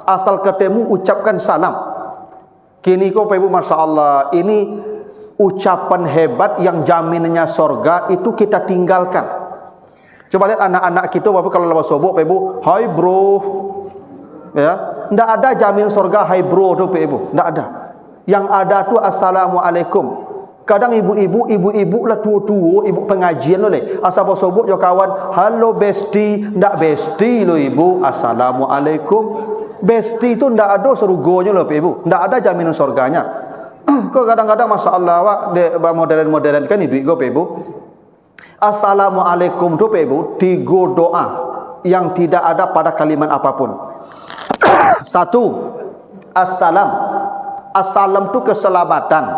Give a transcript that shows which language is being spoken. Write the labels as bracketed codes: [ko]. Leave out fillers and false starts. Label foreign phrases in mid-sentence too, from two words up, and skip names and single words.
[id] asal ketemu ucapkan salam. Kini kau Bapak Ibu, Masya Allah, ini ucapan hebat yang jaminannya sorga itu kita tinggalkan. Coba lihat anak-anak kita Bapak kalau lepas sobok Bapak Ibu, hai bro, ya, tidak ada jamin sorga hai bro tu Bapak Ibu, tidak ada. Yang ada tu assalamualaikum. [min] Kadang ibu-ibu lah tua-tua, ibu pengajian oleh asal bersobok jo kawan, halo besti, ndak besti lo ibu, assalamualaikum. Besti tu ndak ada surganya lo ibu, ndak ada jaminan surganya. Kok kadang-kadang masyaallah wak modern-modern kan ibu ibu. [id] Assalamualaikum tu ibu, 3 doa yang tidak ada pada kalimat apapun. 1, assalam. Assalam tu keselamatan.